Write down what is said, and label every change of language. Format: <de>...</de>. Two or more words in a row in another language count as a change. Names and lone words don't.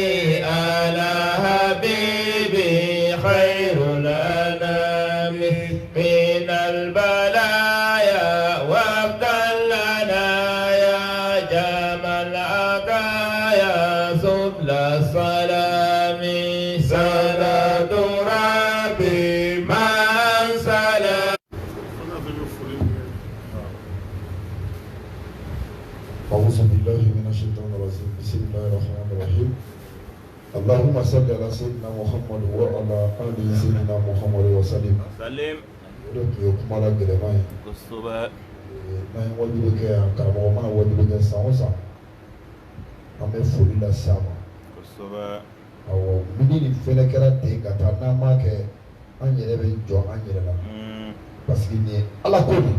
<ar>على حبيبي خير الأنام من البلايا وابدل لنا يا جمال العطايا سبل السلام صلاة ربي مع سلام. أعوذ بالله من الشيطان الرجيم بسم الله الرحمن الرحيم اللهم صل على سيدنا محمد وعلى آل سيدنا محمد وسلم سلم</ar> <bm>donc kuma la gɛlɛma ye kosɛbɛ n'an ye wajibi kɛ yan karamɔgɔ mana wajibi kɛ san o san an bɛ foli lase a ma kosɛbɛ awɔ mini nin fɛnɛ kɛra ten ka taa n'an m'a kɛ an yɛrɛ bɛ jɔ an yɛrɛ la</bm> <fr>parce que</fr> <bm>nin ye ala ko de</bm>